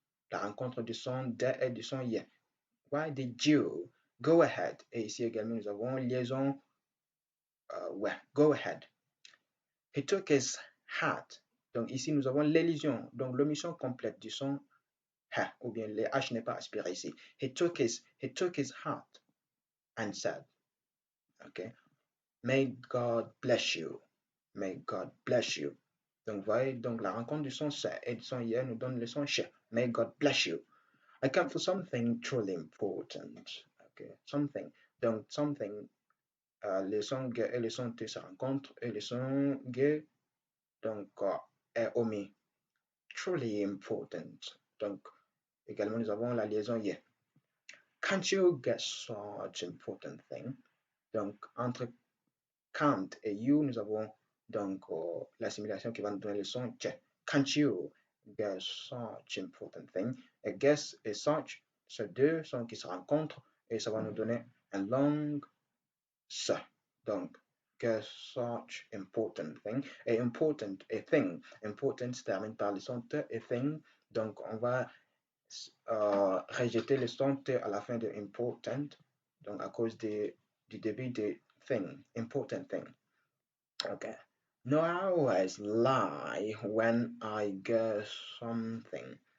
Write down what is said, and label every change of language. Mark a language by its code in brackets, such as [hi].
[fr] La rencontre du son d et du son y. [en] Why did you go ahead? [fr] Et ici également nous avons liaison ouais, [en] go ahead. He took his hat. [fr] Donc ici nous avons l'élision, donc l'omission complète du son ha, ou bien le H n'est pas aspiré ici. [en] He took his hat and said, okay, may God bless you. [fr] Donc, vous voyez, donc la rencontre du son C et du son Y nous donne le son ch. [en] May God bless you. I come for something truly important. Okay, something. [fr] Donc, something, le son G et le son T se rencontrent et le son G, donc, est omis. [en] Truly important. [fr] Donc, également, nous avons la liaison Y. [en] Can't you get such important thing? [fr] Donc, entre can't et you, nous avons donc l'assimilation qui va nous donner le son ch. [en] Can't you get such important thing? [fr] Et guess et such, c'est deux sons qui se rencontrent et ça va nous donner un long s. [en] Donc, get such important thing. [fr] Et important et thing. Important se termine par le son t et thing. Donc, on va rejeter le son t à la fin de important. Donc, à cause du début de thing. [en] Important thing. Okay. No, I always lie when I get something.